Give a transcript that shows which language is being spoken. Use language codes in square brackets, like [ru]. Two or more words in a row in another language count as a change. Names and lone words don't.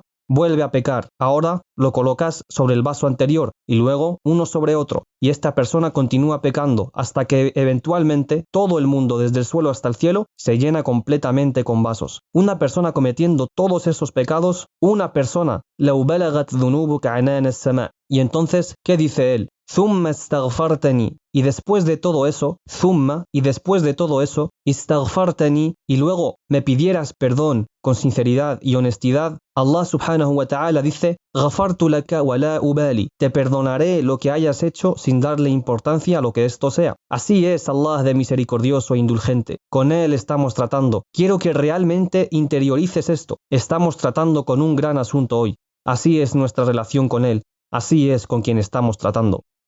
[es] Vuelve a pecar. Ahora lo colocas sobre el vaso anterior y luego uno sobre otro. Y esta persona continúa pecando hasta que eventualmente todo el mundo desde el suelo hasta el cielo se llena completamente con vasos. Una persona cometiendo todos esos pecados, una persona, [ar] لو بلغت ذنوبك عنان السماء. [es] Y entonces, ¿qué dice él? [ar] ثم استغفرتني, [es] y después de todo eso, istaghfartani, y luego me pidieras perdón con sinceridad y honestidad, [ar] الله سبحانه وتعالى dice: غفرت لك ولا أبالي, [es] te perdonaré lo que hayas hecho sin darle importancia a lo que esto sea. Así es Allah de misericordioso e indulgente. Con Él estamos tratando. Quiero que realmente interiorices esto. Estamos tratando con un gran asunto hoy. Así es nuestra relación con Él. Así es con quien estamos tratando.